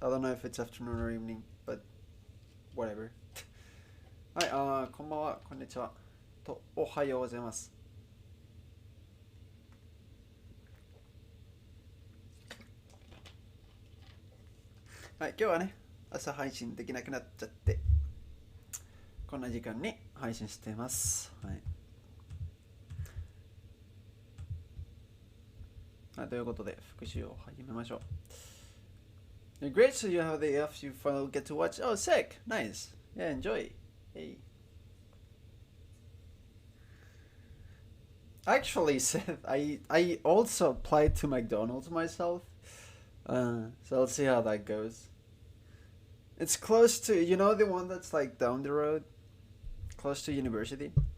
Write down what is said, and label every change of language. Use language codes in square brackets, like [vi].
[en] I don't know if it's afternoon or evening, but whatever. [ja] Hi, こんばんは、こんにちは。と、おはようございます。はい、今日はね、朝配信できなくなっちゃって、こんな時間に配信しています。はい。ということで、復習を始めましょう。 [en] Great, so you have the off, you finally get to watch. Oh, sick, nice. Yeah, enjoy. Hey. Actually, Seth, I also applied to McDonald's myself. So let's see how that goes. It's close to, the one that's like down the road, close to university.